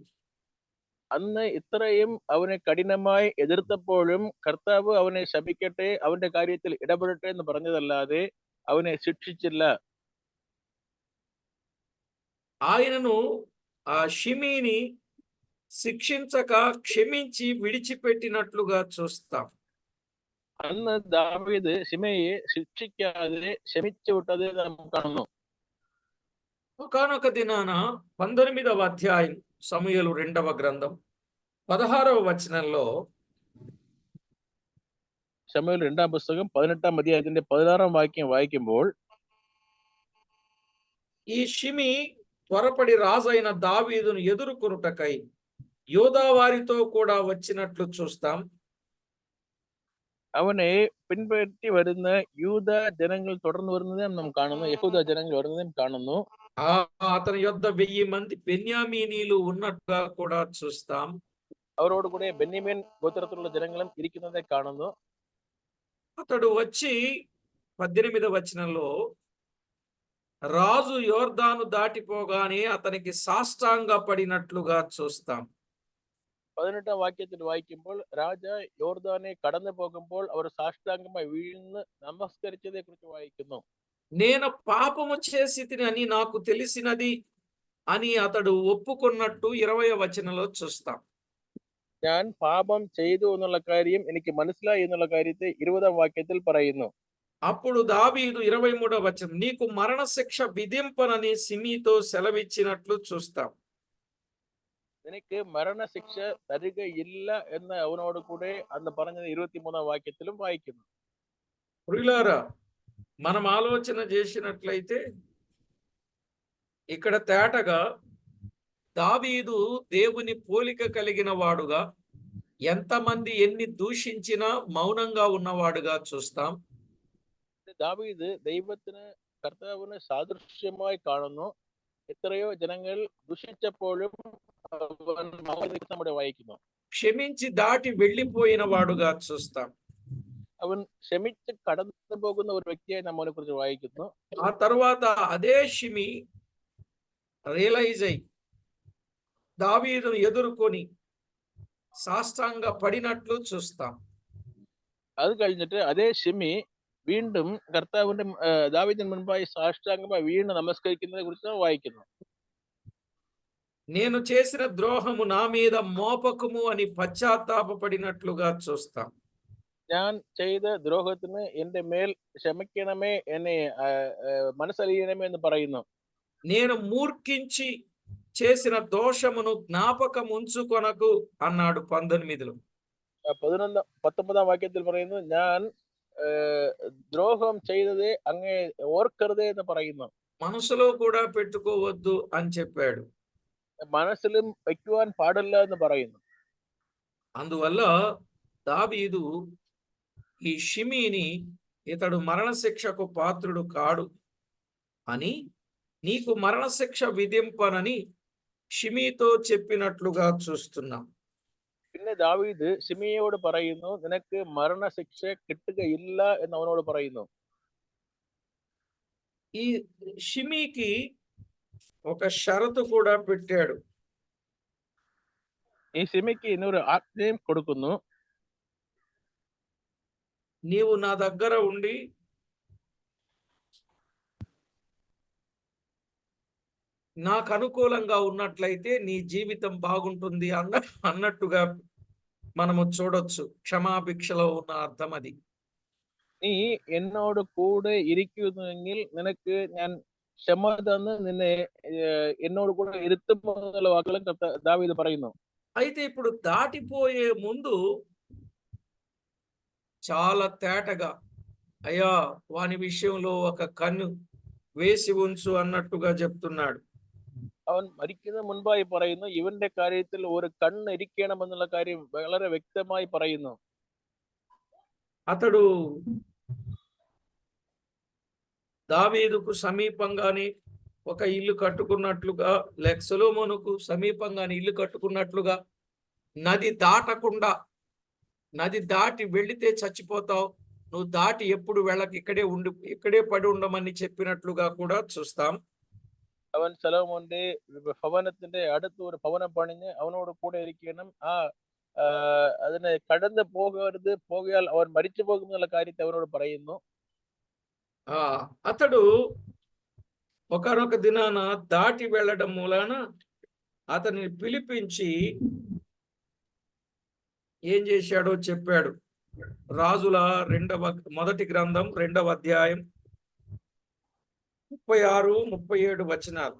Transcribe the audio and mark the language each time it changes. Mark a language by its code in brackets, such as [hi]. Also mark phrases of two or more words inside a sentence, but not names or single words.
[ml] അന്ന് ഇത്രയും അവനെ കഠിനമായി എതിർത്തപ്പോഴും കർത്താവ് അവനെ ശപിക്കട്ടെ, അവന്റെ കാര്യത്തിൽ ഇടപെടട്ടെ എന്ന് പറഞ്ഞതല്ലാതെ അവനെ ശിക്ഷിച്ചില്ല. [te] ఆయనను ఆ షిమీని శిక్షించక క్షమించి విడిచిపెట్టినట్లుగా చూస్తాం. [ml] അന്ന് ദാവീദ് ശിമെയെ ശിക്ഷിക്കാതെ ക്ഷമിച്ചു വിട്ടത് നാം കാണുന്നു. [te] ఒకానొక దినాన 19వ అధ్యాయం సమూయేలు 2వ గ్రంథం 16వ వచనంలో, [ml] ശമൂവേൽ 2ാം പുസ്തകം 18ാം അധ്യായത്തിന്റെ 16ാം വാക്യം വായിക്കുമ്പോൾ, [te] ఈ షిమి త్వరపడి రాజైన దావీదును ఎదుర్కొనుటకై యోధా వారితో కూడా వచ్చినట్లు చూస్తాం. [ml] അവനെ പിൻപറ്റി വരുന്ന യൂദ ജനങ്ങൾ തുടർന്ന് വരുന്നതും നാം കാണുന്നു. യഹൂദ ജനങ്ങൾ വരുന്നതും കാണുന്നു. [te] అతని యొద్ద 1000 మంది బెన్యామీనీలు ఉన్నట్టుగా కూడా చూస్తాం. [ml] അവരോട് കൂടെ ബെന്യാമീൻ ഗോത്രത്തിലുള്ള ജനങ്ങളും ഇരിക്കുന്നതെ കാണുന്നു. [te] అతడు వచ్చి 18వ వచనంలో, రాజు యోర్దాను దాటిపోగానే అతనికి సాష్టాంగ పడినట్లుగా చూస్తాం. [ml] 18ാം വാക്യത്തിൽ വായിക്കുമ്പോൾ രാജ യോർദാനെ കടന്നു പോകുമ്പോൾ അവർ സാഷ്ടാംഗമായി വീഴുന്ന് നമസ്കരിച്ചതെ കുറിച്ച് വായിക്കുന്നു. [te] నేను పాపము చేసి తిని అని నాకు తెలిసినది అని అతడు ఒప్పుకున్నట్టు 20వ వచనంలో చూస్తాం. [ml] ഞാൻ പാപം ചെയ്തു എന്നുള്ള കാര്യം എനിക്ക് മനസ്സിലായി എന്നുള്ള കാര്യത്തെ 20ാം വാക്യത്തിൽ പറയുന്നു. [te] అప్పుడు దావీదు 23వ వచనం, నీకు మరణశిక్ష విధింపనని సిమీతో సెలవిచ్చినట్లు చూస్తాం. [ml] നിനക്ക് മരണശിക്ഷ തരികയില്ല എന്ന് അവനോട് കൂടെ അന്ന് പറഞ്ഞത് 23ാം വാക്യത്തിലും വായിക്കുന്നു. [te] ప్రియులారా, మనం ఆలోచన చేసినట్లయితే ఇక్కడ తేటగా దావీదు దేవుని పోలిక కలిగిన వాడుగా, ఎంతమంది ఎన్ని దూషించినా మౌనంగా ఉన్నవాడుగా చూస్తాం. [ml] ദാവീദ് ദൈവത്തിന് കർത്താവിന് സാദൃശ്യമായി കാണുന്നു. എത്രയോ ജനങ്ങൾ ദുഷിച്ചപ്പോഴും അവൻ മൗനം നമ്മുടെ വായിക്കുന്നു. [te] క్షమించి దాటి వెళ్ళిపోయిన వాడుగా చూస్తాం. [ml] അവൻ ക്ഷമിച്ച് കടന്നു പോകുന്ന ഒരു വ്യക്തിയായി നമ്മൾ അവനെ കുറിച്ച് വായിക്കുന്നു. [te] ఆ తర్వాత అదే షిమి రియలైజ్ అయ్యి దావీదును ఎదుర్కొని సాష్టాంగ పడినట్లు చూస్తాం. [ml] അത് കഴിഞ്ഞിട്ട് അതേ ഷിമി വീണ്ടും കർത്താവിന്റെ ദാവീദിന് മുൻപായി സാഷ്ടാംഗമായി വീണ്ടും നമസ്കരിക്കുന്നതിനെ കുറിച്ച് വായിക്കുന്നു. [te] నేను చేసిన ద్రోహము నా మీద మోపకము అని పశ్చాత్తాపపడినట్లుగా చూస్తాం. [ml] ഞാൻ ചെയ്ത ദ്രോഹത്തിന് എന്റെ മേൽ ക്ഷമിക്കണമേ എന്നെ മനസ്സലിയണമേ എന്ന് പറയുന്നു. [te] నేను మూర్ఖించి చేసిన దోషమును జ్ఞాపకం ఉంచుకొనకు అన్నాడు 19లో. [ml] 19 വാക്യത്തിൽ പറയുന്നു, ഞാൻ ദ്രോഹം ചെയ്തదే അങ്ങേ ഓർക്കരുതേ എന്ന് പറയുന്നു. [te] మనసులో కూడా పెట్టుకోవద్దు అని చెప్పాడు. [ml] മനസ്സിലും വയ്ക്കുവാൻ പാടില്ല എന്ന് പറയുന്നു. [te] అందువల్ల దావీదు ఈ షిమీని ఇతడు మరణశిక్షకు పాత్రుడు కాడు అని నీకు మరణశిక్ష విధింపనని షిమీతో చెప్పినట్లుగా చూస్తున్నాం. [ml] പിന്നെ ദാവീദ് ശിമിയോട് പറയുന്നു, നിനക്ക് മരണശിക്ഷ കിട്ടുകയില്ല എന്ന് അവനോട് പറയുന്നു. [te] ఈ షిమీకి ఒక షరతు కూడా పెట్టాడు. [ml] ഈ ശിമിക്ക് ഇന്നൊരു ആജ്ഞയും കൊടുക്കുന്നു. [te] నీవు నా దగ్గర ఉండి నాకు అనుకూలంగా ఉన్నట్లయితే నీ జీవితం బాగుంటుంది అన్నట్టుగా మనము చూడొచ్చు. క్షమాభిక్షలో ఉన్న అర్థం అది. [ml] നീ എന്നോട് കൂടെ ഇരിക്കുന്നെങ്കിൽ നിനക്ക് ഞാൻ ക്ഷമ തന്ന് നിന്നെ എന്നോട് കൂടെ ഇരുത്തുമെന്നുള്ള വാക്കുകളും ദാവീദ് പറയുന്നു. [te] అయితే ఇప్పుడు దాటిపోయే ముందు చాలా తేటగా అయ్యా వాని విషయంలో ఒక కన్ను వేసి ఉంచు అన్నట్టుగా చెప్తున్నాడు. [ml] അവൻ മരിക്കുന്ന മുൻപായി പറയുന്നു, ഇവന്റെ കാര്യത്തിൽ ഒരു കണ്ണ് ഇരിക്കണമെന്നുള്ള കാര്യം വളരെ വ്യക്തമായി പറയുന്നു. [te] అతడు దావీదుకు సమీపంగానే ఒక ఇల్లు కట్టుకున్నట్లుగా లేక సొలొమోనుకు సమీపంగానే ఇల్లు కట్టుకున్నట్లుగా నది దాటకుండా, నది దాటి వెళితే చచ్చిపోతావు, నువ్వు దాటి ఎప్పుడు వెళ్ళక ఇక్కడే పడి ఉండమని చెప్పినట్లుగా కూడా చూస్తాం. [ml] അവൻ സലോമോന്റെ ഭവനത്തിന്റെ അടുത്ത് ഒരു ഭവനം പണിഞ്ഞ് അവനോട് കൂടെ ഇരിക്കണം. അതിനെ കടന്നു പോകരുത്, പോകിയാൽ അവൻ മരിച്ചു പോകും എന്നുള്ള കാര്യത്തെ അവനോട് പറയുന്നു. [te] అతడు ఒకనొక దినాన దాటి వెళ్ళడం మూలాన అతన్ని పిలిపించి ఏం చేశాడో చెప్పాడు. రాజుల మొదటి గ్రంథం 2వ అధ్యాయం 36, 37 వచనాలు.